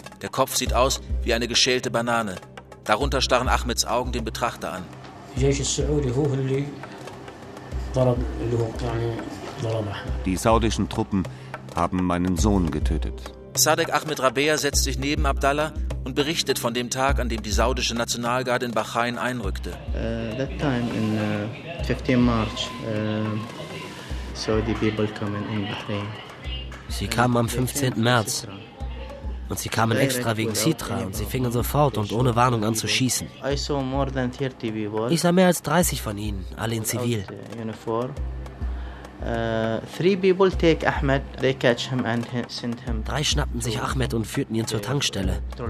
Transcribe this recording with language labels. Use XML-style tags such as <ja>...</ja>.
<de>Der Kopf sieht aus wie eine geschälte Banane. Darunter starren Ahmeds Augen den Betrachter an. Die saudischen Truppen haben meinen Sohn getötet. Sadek Ahmed Rabea setzt sich neben Abdallah und berichtet von dem Tag, an dem die saudische Nationalgarde in Bahrain einrückte.</de> <en>That time in 15 March, Saudi people coming in Bahrain.</en> <de>Sie kamen am 15. März und sie kamen extra wegen Sitra und sie fingen sofort und ohne Warnung an zu schießen. Ich sah mehr als 30 von ihnen, alle in Zivil. Drei schnappten sich Ahmed und führten ihn zur Tankstelle.</de>